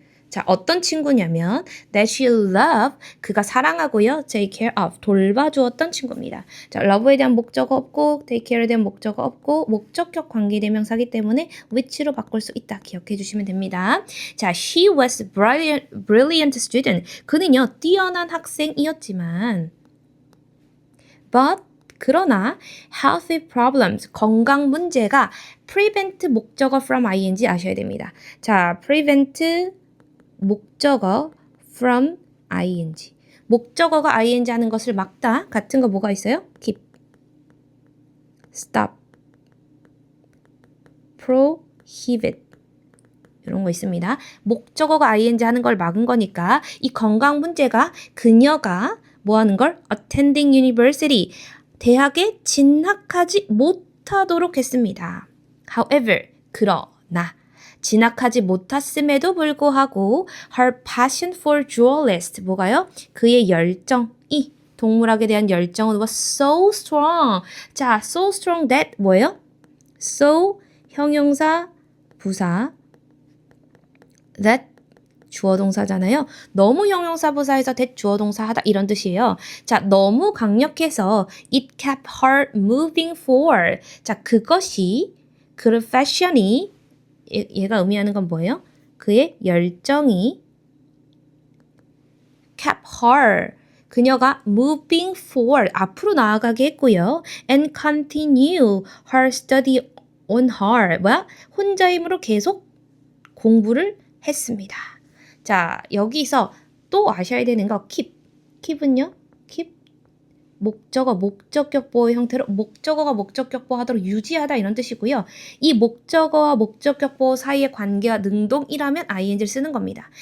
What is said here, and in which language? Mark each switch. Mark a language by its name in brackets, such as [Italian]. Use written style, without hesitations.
[Korean] 자, 어떤 친구냐면 [English] that she loved, [Korean] 그가 사랑하고요. [English] take care of, [Korean] 돌봐주었던 친구입니다. 자, love에 대한 목적어 없고 take care에 대한 목적어 없고 목적격 관계대명사기 때문에 which로 바꿀 수 있다. 기억해 주시면 됩니다. [English] 자, she was brilliant student. [Korean] 그는요, 뛰어난 학생이었지만 but 그러나 [English] health problems, [Korean] 건강 문제가 prevent 목적어 from ing 아셔야 됩니다. 자, prevent 목적어 from ing. 목적어가 ing 하는 것을 막다. 같은 거 뭐가 있어요? keep, stop, prohibit. 이런 거 있습니다. 목적어가 ing 하는 걸 막은 거니까 이 건강 문제가 그녀가 뭐 하는 걸? [English] attending university. [Korean] 대학에 진학하지 못하도록 했습니다. However, 그러나 진학하지 못했음에도 불구하고 [English] her passion for journalist [Korean] 뭐가요? 그의 열정이 동물학에 대한 열정은 [English] was so strong. [Korean] 자, so strong that 뭐예요? So 형용사 부사 that 주어 동사잖아요. 너무 형용사 부사에서 that 주어 동사 하다 이런 뜻이에요. 자, 너무 강력해서 [English] it kept her moving forward. [Korean] 자, 그것이 그 패션이 얘가 의미하는 건 뭐예요? 그의 열정이 [English] kept her [Korean] 그녀가 [English] moving forward [Korean] 앞으로 나아가게 했고요. [English] and continue her study on her [Korean] 뭐야? 혼자 힘으로 계속 공부를 했습니다. 자, 여기서 또 아셔야 되는 거 keep은요? keep 목적어, 목적격보의 형태로 목적어가 목적격보 하도록 유지하다 이런 뜻이고요. 이 목적어와 목적격보 사이의 관계가 능동이라면 ing를 쓰는 겁니다.